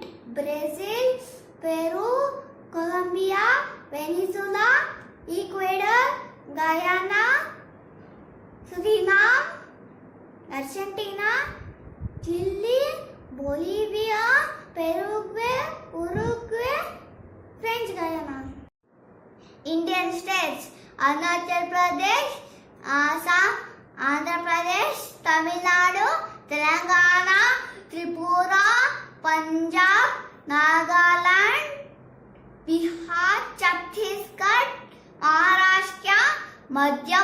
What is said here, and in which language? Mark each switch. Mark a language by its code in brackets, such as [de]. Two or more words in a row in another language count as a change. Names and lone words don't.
[en] Brazil, Peru, Colombia, Venezuela, Ecuador, Guyana, Suriname, Argentina, Chile, Bolivia, Paraguay, Uruguay, French Guyana. Indian states: Arunachal Pradesh, Assam, Andhra Pradesh, Tamil Nadu, Telangana, Tripura, Punjab, Nagaland, Bihar, Chhattisgarh, Maharashtra, Madhya